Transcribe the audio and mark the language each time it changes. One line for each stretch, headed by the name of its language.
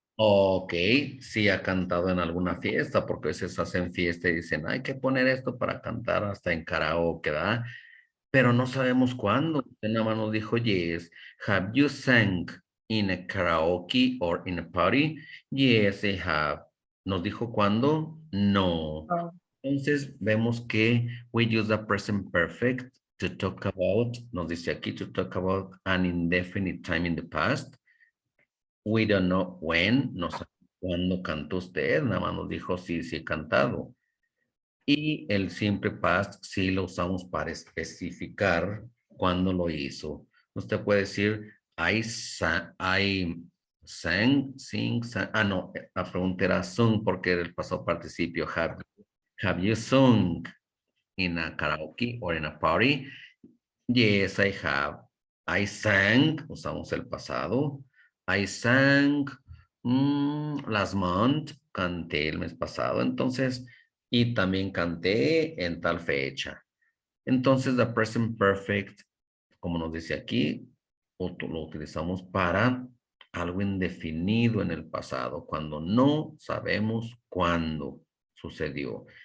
Spanish: Ok, sí ha cantado en alguna fiesta, porque a veces hacen fiesta y dicen, hay que poner esto para cantar hasta en karaoke, ¿verdad? Pero no sabemos cuándo. Usted nada más nos dijo, yes.
English: Have you sang in a karaoke or in a party? Yes, I have.
Spanish: ¿Nos dijo cuándo? No. Ah, Entonces vemos que
English: we use the present perfect to talk about,
Spanish: nos dice aquí,
English: to talk about an indefinite time in the past. We don't know when,
Spanish: no sabemos cuándo cantó usted, nada más nos dijo sí, sí he cantado. Y el simple past sí lo usamos para especificar cuándo lo hizo. Usted puede decir, I sang, sing, sang. Ah, no, la pregunta era sung porque era el pasado participio.
English: Have you sung in a karaoke or in a party? Yes, I have. I sang,
Spanish: usamos el pasado.
English: I sang last month,
Spanish: canté el mes pasado. Entonces, y también canté en tal fecha. Entonces, the present perfect, como nos dice aquí, lo utilizamos para algo indefinido en el pasado, cuando no sabemos cuándo sucedió.